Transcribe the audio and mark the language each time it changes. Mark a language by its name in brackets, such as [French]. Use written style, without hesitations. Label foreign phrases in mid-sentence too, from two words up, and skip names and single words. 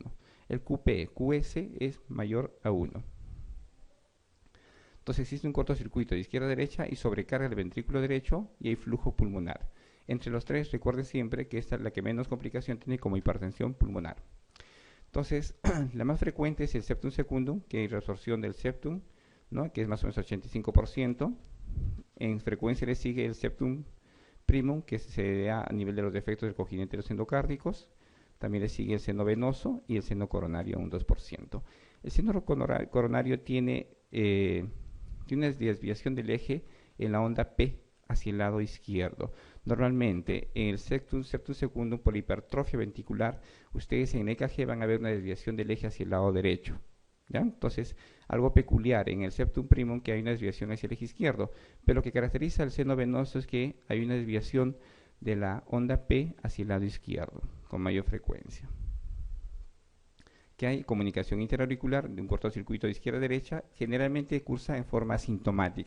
[Spanish] El QS es mayor a 1. Entonces existe un cortocircuito de izquierda a derecha y sobrecarga el ventrículo derecho y hay flujo pulmonar. Entre los tres, recuerden siempre que esta es la que menos complicación tiene como hipertensión pulmonar. Entonces, la más frecuente es el septum secundum, que hay resorción del septum, ¿no?, que es más o menos 85%. En frecuencia le sigue el septum primum, que se da a nivel de los defectos del cojinete de los endocárdicos. También le sigue el seno venoso y el seno coronario, un 2%. El seno coronario tiene una desviación del eje en la onda P hacia el lado izquierdo. Normalmente, en el septum secundum, por hipertrofia ventricular, ustedes en el EKG van a ver una desviación del eje hacia el lado derecho, ¿ya? Entonces, algo peculiar en el septum primum, que hay una desviación hacia el eje izquierdo, pero lo que caracteriza al seno venoso es que hay una desviación de la onda P hacia el lado izquierdo, con mayor frecuencia. Que hay comunicación interauricular de un cortocircuito de izquierda a derecha, generalmente cursa en forma asintomática.